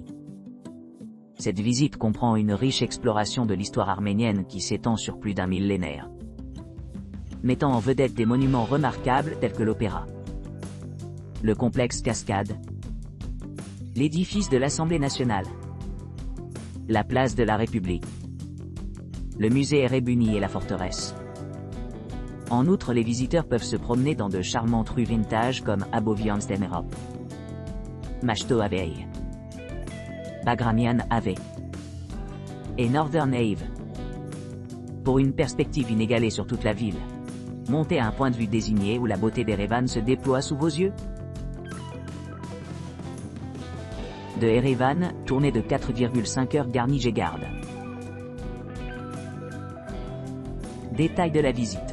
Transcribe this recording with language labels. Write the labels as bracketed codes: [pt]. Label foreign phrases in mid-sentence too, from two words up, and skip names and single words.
[fr] Cette visite comprend une riche exploration de l'histoire arménienne qui s'étend sur plus d'un millénaire, mettant en vedette des monuments remarquables tels que l'opéra, le complexe Cascade, l'édifice de l'Assemblée nationale, la place de la République, le musée Erebuni et la forteresse. En outre, les visiteurs peuvent se promener dans de charmantes rues vintage comme Abovians Demerop, Machto Avey, Bagramian Ave et Northern Ave. Pour une perspective inégalée sur toute la ville, montez à un point de vue désigné où la beauté d'Erevan se déploie sous vos yeux. De Erevan, tournée de 4,5 heures Garni-Gégarde. Détails de la visite.